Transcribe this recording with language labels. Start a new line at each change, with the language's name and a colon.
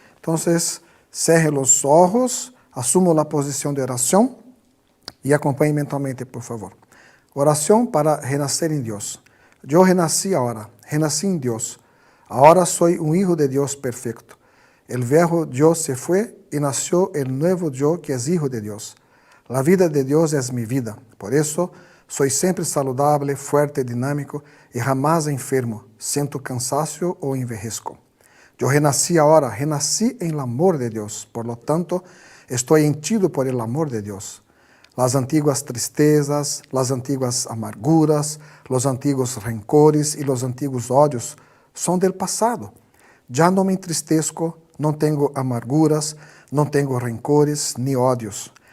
Portuguese: Então, cerre os olhos, assuma a posição de oração e acompanhe mentalmente, por favor. Oração para renascer em Deus. Eu renasci agora, renasci em Deus. Agora sou um
Spanish: hijo
Portuguese: de Deus perfeito.
Spanish: El viejo yo se fue e nació el nuevo yo que es hijo de Deus. La vida de Deus es mi vida. Por eso soy
Portuguese: sempre
Spanish: saludable, fuerte, dinâmico e jamás enfermo, siento cansancio o envejezco.
Portuguese: Eu renasci agora, renasci em
Spanish: el amor
Portuguese: de Deus.
Spanish: Por lo tanto,
Portuguese: estou
Spanish: henchido por el amor de Deus. Las antiguas tristezas, las antiguas amarguras, los antiguos rencores y los antiguos odios son del pasado. Ya no me entristezco, no tengo amarguras, no tengo rencores ni odios.